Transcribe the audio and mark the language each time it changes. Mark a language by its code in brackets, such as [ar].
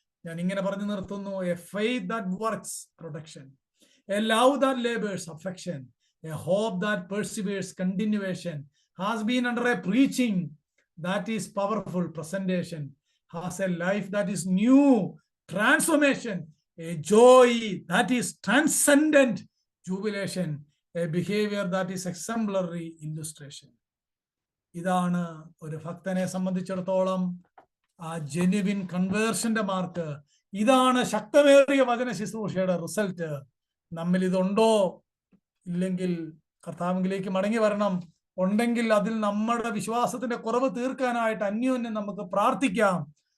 [ml] ഞാൻ ഇങ്ങനെ പറഞ്ഞു നിർത്തുന്നു. [en] A faith that works, production. A love that labours, affection. A hope that perseveres, continuation. Has been under a preaching that is powerful, presentation. Has a life that is new, transformation. A joy that is transcendent, jubilation. A behavior that is exemplary, illustration. [ml] ഇതാണ് ഒരു ഭക്തനെ സംബന്ധിച്ചിടത്തോളം ആ genuine കൺവേർഷന്റെ mark. ഇതാണ് ശക്തമേറിയ വചന ശുശ്രൂഷയുടെ result. നമ്മിൽ ഇതുണ്ടോ? ഇല്ലെങ്കിൽ കർത്താവിലേക്ക് മടങ്ങി വരണം. ഉണ്ടെങ്കിൽ അതിൽ നമ്മുടെ വിശ്വാസത്തിന്റെ കുറവ് തീർക്കാനായിട്ട് അന്യോന്യം നമുക്ക് പ്രാർത്ഥിക്കാം.